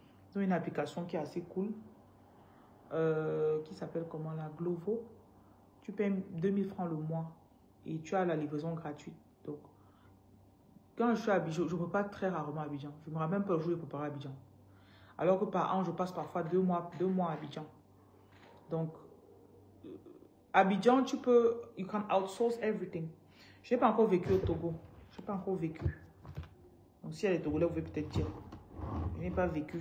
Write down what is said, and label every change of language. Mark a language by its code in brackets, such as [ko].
[fr] Ils ont une application qui est assez cool, qui s'appelle comment la Glovo. Tu payes 2 000 francs le mois et tu as la livraison gratuite. Donc, quand je suis à Abidjan, je ne peux pas très rarement à Abidjan. Je ne me rappelle même pas le jour où je prépare à Abidjan. Alors que par an, je passe parfois 2 mois à Abidjan. Donc, [en] Abidjan, you can outsource everything. [fr] Je n'ai pas encore vécu au Togo. Je n'ai pas encore vécu. Donc, si il y a des Togolais, vous pouvez peut-être dire. Je n'ai pas vécu.